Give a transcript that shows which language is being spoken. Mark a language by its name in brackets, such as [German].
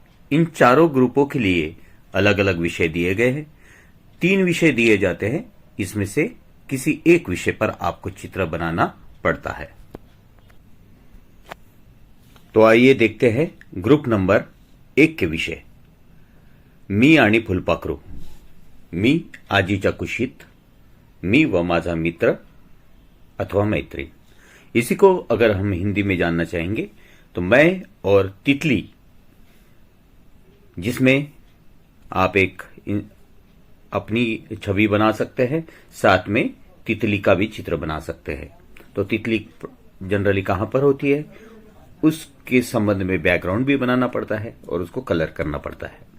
[Hindi] इन चारों ग्रुपों के लिए अलग अलग विषय दिए गए हैं। 3 विषय दिए जाते हैं, इसमें से किसी एक विषय पर आपको चित्र बनाना पड़ता है। तो आइए देखते हैं ग्रुप नंबर 1 के विषय। [Marathi] मी आणि फुलपाखरू। मी आजीच्या कुशीत, मी व माझा मित्र अथवा मैत्रीण। [Hindi] इसी को अगर हम हिंदी में जानना चाहेंगे तो मैं और तितली, जिसमें आप एक अपनी छवि बना सकते हैं, साथ में तितली का भी चित्र बना सकते हैं। तो तितली जनरली कहां पर होती है, उसके संबंध में बैकग्राउंड भी बनाना पड़ता है और उसको कलर करना पड़ता है।